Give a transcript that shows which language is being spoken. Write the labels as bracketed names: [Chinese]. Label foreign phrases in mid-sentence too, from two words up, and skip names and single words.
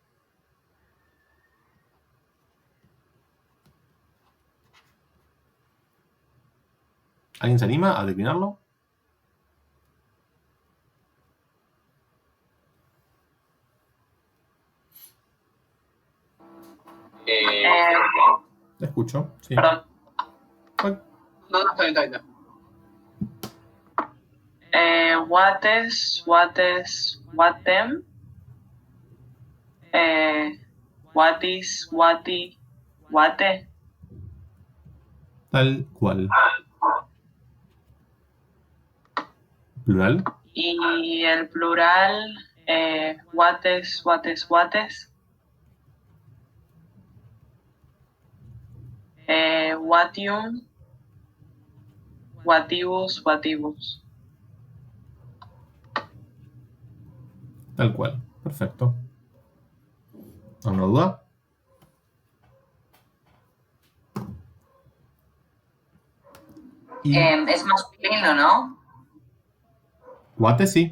[Spanish] ¿Alguien se anima a declinarlo? Te escucho, sí. Perdón. ¿Cuál? No, está bien. [Latin] Wates, watem. Watis, wati, wate. [Spanish] Tal cual. ¿Plural? Y el plural, [Latin] wates, wates, wates. Watium, watibus, watibus. [Spanish] Tal cual. Perfecto. ¿Alguna duda? Es masculino, ¿no? Guate sí.